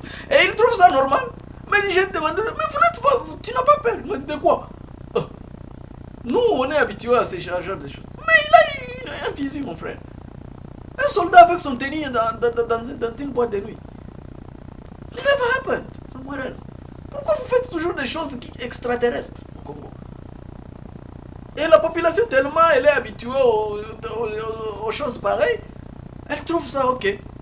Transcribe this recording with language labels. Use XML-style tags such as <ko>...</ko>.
<fr>Et ils trouvent ça normal. Mais je demande, mais vous n'êtes pas, tu n'as pas peur. Il me dit de quoi? Nous, on est habitués à ces genre de choses. Mais il a un fusil, mon frère. Un soldat avec son tennis dans une boîte de nuit.</fr> <en>It never happened somewhere else.</en> <fr>Pourquoi vous faites toujours des choses extraterrestres au Congo? Et la population, tellement elle est habituée aux choses pareilles, elle trouve ça ok.</fr>